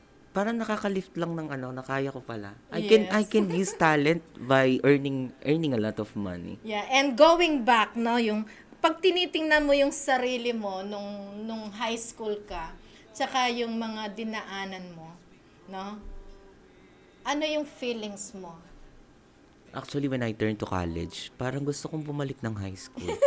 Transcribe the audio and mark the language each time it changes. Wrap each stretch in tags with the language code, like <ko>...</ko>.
<tl>Parang nakaka-lift lang ng na kaya ko pala.</tl> <en>I Yes. can use talent by earning a lot of money.</en> <tl>Yeah,</tl> <en>and going back,</en> <tl>no, yung pag tinitingnan mo yung sarili mo nung high school ka, tsaka yung mga dinaanan mo, no? Ano yung feelings mo?</tl> <en>Actually, when I turned to college,</en> <tl>parang gusto kong bumalik ng</tl> <en>high school.</en>